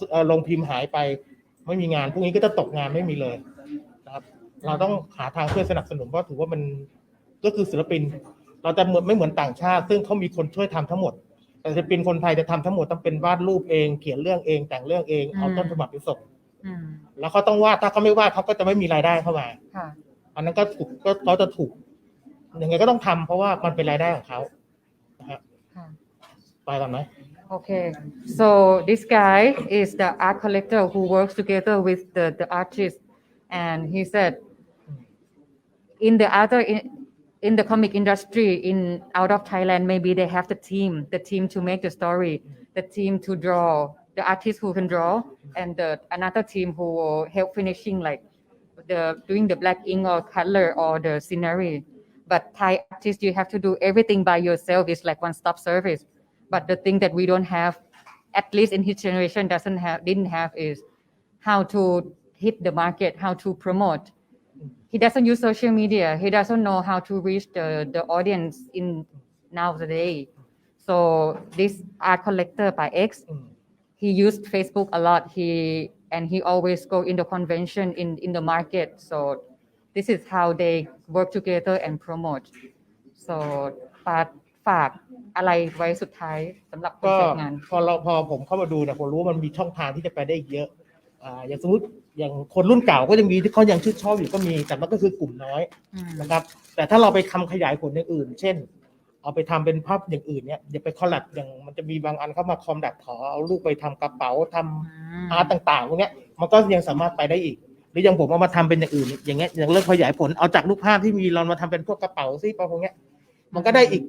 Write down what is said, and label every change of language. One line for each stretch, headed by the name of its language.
Thai: ลงพิมพ์หายไปไม่มีงานพวกนี้ก็จะตกงานไม่มีเลยนะครับเราต้องหาทางช่วยสนับสนุนเพราะถือว่ามันก็คือศิลปินเราจะไม่เหมือนต่างชาติซึ่งเขามีคนช่วยทำทั้งหมดแต่ศิลปินคนไทยจะทำทั้งหมดต้องเป็นวาดรูปเองเขียนเรื่องเองแต่งเรื่องเองเอาต้นฉบับไปส่งแล้วเขาต้องวาดถ้าเขาไม่วาดเขาก็จะไม่มีรายได้เข้ามาอันนั้นก็เขาจะถูกยังไงก็ต้องทำเพราะว่ามันเป็นรายได้ของเขานะฮะไปก่อนไหม
English: Okay, so this guy is the art collector who works together with the artist, and he said, in the comic industry in out of Thailand, maybe they have the team to make the story, the team to draw, the artist who can draw, and another team who will help finishing, like doing the black ink or color or the scenery. But Thai artists, you have to do everything by yourself. It's like one-stop service. But the thing that we don't have, at least in his generation, didn't have is how to hit the market, how to promote. He doesn't use social media. He doesn't know how to reach the audience in nowadays. So this art collector by X, he used Facebook a lot. He always go in the convention in the market. So this is how they work together and promote.
Thai: So ฝากอะไรไว้สุดท้ายสำหรับคนจัดงาน พอผมเข้ามาดูเนี่ยผมรู้ว่ามันมีช่องทางที่จะไปได้อีกเยอะอย่างสมมติอย่างคนรุ่นเก่าก็ยังมีที่เขายังชื่นชอบอยู่ก็มีแต่มันก็คือกลุ่มน้อยนะครับแต่ถ้าเราไปทำขยายผลอย่างอื่นเช่นเอาไปทำเป็นภาพอย่างอื่นเนี่ยอย่าไปคอลแลบอย่างมันจะมีบางอันเข้ามาคอมแลบขอเอารูปไปทำกระเป๋าทำอาร์ตต่างๆพวกนี้มันก็ยังสามารถไปได้อีกหรืออย่างผมเอามาทำเป็นอย่างอื่นอย่างเงี้ยอย่างเรื่องขยายผลเอาจากรูปภาพที่มีเรามาทำเป็นพวกกระเป๋าซิพวกเนี้ยมันก็ได